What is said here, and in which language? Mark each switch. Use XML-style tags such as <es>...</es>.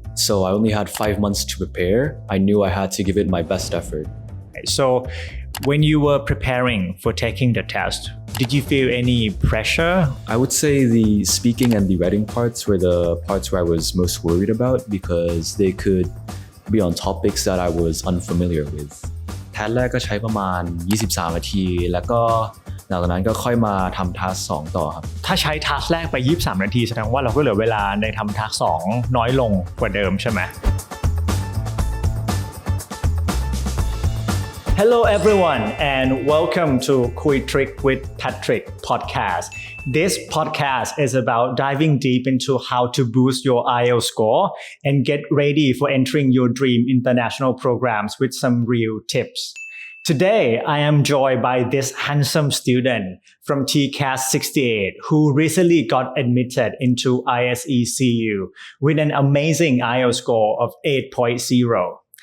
<en>So I only had 5 months to prepare. I knew I had to give it my best effort. So when you were preparing for taking the test, did you feel any pressure? I would say the speaking and the writing parts were the parts where I was most worried about because they could be on topics that I was unfamiliar with.</en> <th>แทสแรกก็ใช้ประมาณ23นาทีแล้วก็หลังจากนั้นก็ค่อยมาทำทัส2ต่อครับ ถ้าใช้ทัสแรกไป23นาทีแสดงว่าเราก็เหลือเวลาในทำทัส2น้อยลงกว่าเดิมใช่ไหม</th> <en>Hello everyone and welcome to คุย Trick with Patrick Podcast. This podcast is about diving deep into how to boost your IELTS score and get ready for entering your dream international programs with some real tips. Today I am joined by this handsome student from TCAS 68 who recently got admitted into ISE CU with an amazing IELTS score of 8.0.</en>